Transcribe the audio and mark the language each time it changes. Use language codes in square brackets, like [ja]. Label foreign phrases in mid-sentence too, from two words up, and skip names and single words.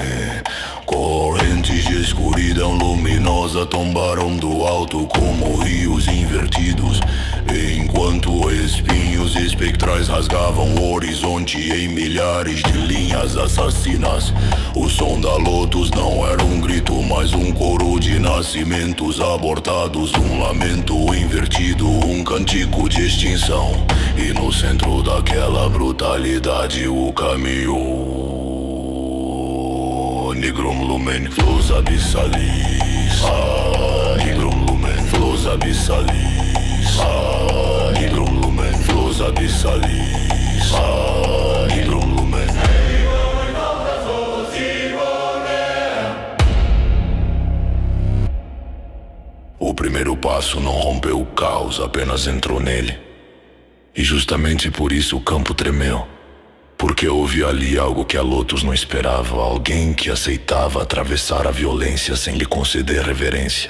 [pt] Correntes de escuridão luminosa tombaram do alto como rios invertidos, enquanto espinhos espectrais rasgavam o horizonte em milhares de linhas assassinas. O som da Lotus não era um grito, mas um coro de nascimentos abortados, um lamento invertido, um cântico de extinção. E no centro daquela brutalidade o caminho [la] Nigrum lumen, flows abissalis. Nigrum lumen, flows abissalis. Nigrum lumen, flows abissalis. Nigrum lumen. [pt] O primeiro passo não rompeu o caos, apenas entrou nele. E justamente por isso o campo tremeu. Porque houve ali algo que a Lotus não esperava, alguém que aceitava atravessar a violência sem lhe conceder reverência.